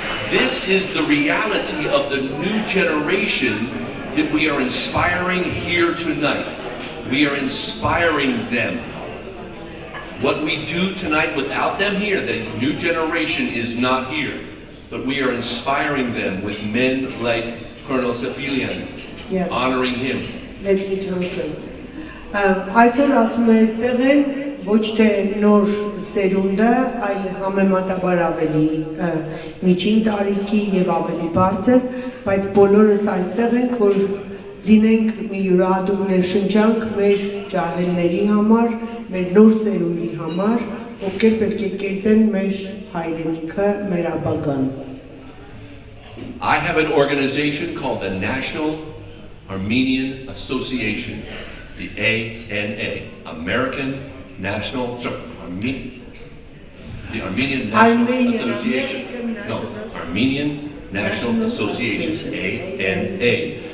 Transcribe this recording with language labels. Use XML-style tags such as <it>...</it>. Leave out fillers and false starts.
<en>This is the reality of the new generation that we are inspiring here tonight. We are inspiring them. What we do tonight without them here, the new generation is not here. But we are inspiring them with men like Colonel Sefilian, honoring him. Let me translate.</en> <hy>Այսօր ասում է այստեղ են ոչ թե նոր սերունդը, այլ համեմատաբար ավելի միջին տարիքի եւ ավելի բարձր, բայց բոլորս այստեղ ենք, որ լինենք մի յուրահատուկ ներշնչանք մեր ջահելների համար, մեր նոր սերունդի համար, ովքեր պետք է կերտեն մեր հայրենիքը, մեր ապագան։</hy> <en>I have an organization called the National Armenian Association, the ANA, American National, sorry, the Armenian National Association. Armenian National Association, ANA.</en>